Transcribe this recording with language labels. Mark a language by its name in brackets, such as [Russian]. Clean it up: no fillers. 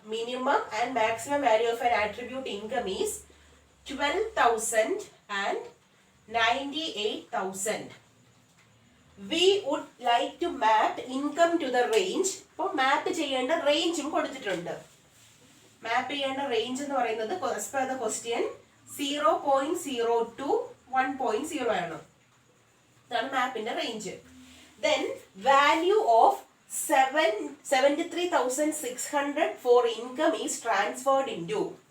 [English] Minimum and maximum value of an attribute income is 12,000 and 98,000. We would like to map income to the range. [Malayalam] അപ്പോൾ മാപ്പ് ചെയ്യേണ്ട റേഞ്ചും കൊടുത്തിട്ടുണ്ട്. മാപ്പ് ചെയ്യേണ്ട range എന്ന് പറയുന്നത് [English] as per the question [Malayalam] 0.0 to 1.0 ആണ്. ഇതാണ് മാപ്പിന്റെ range. [English] Then value of 73,600 for income is transferred into.